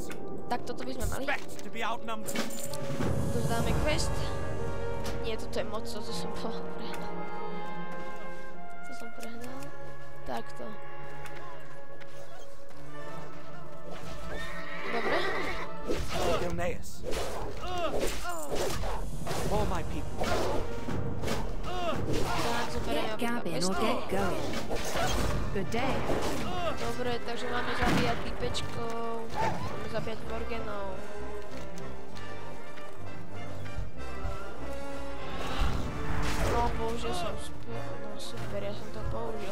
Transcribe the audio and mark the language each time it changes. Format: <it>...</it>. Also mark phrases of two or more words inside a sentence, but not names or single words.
<sk>Tak toto by sme mali. Dozdáme quest. Nie, toto je moc, to som prehnal. To som prehnal. Takto. Dobre. Gilneas.</sk> <en>All my people.</en> <sk>Tak, zoberieme</sk> <en>Get Gabin or get going. Good day.</en> <sk>Dobre, takže máme zabíjať typečkov, máme zabíjať Worgenov. No, použil som no super, ja som to použil.</sk>